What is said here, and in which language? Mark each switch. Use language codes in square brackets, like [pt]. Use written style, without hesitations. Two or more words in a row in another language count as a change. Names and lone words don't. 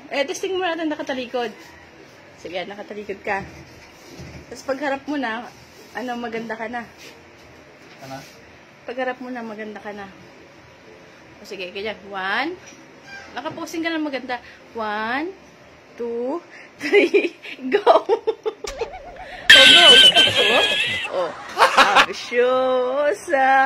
[tl] Testing mo natin nakatalikod. Sige, nakatalikod ka. Tapos pagharap mo na, ano, maganda ka na. Ano? Pagharap mo na, maganda ka na. O, sige, ganyan. 1. Nakaposing ka na maganda. 1, 2, 3, go! O, go! O, ambisyosa.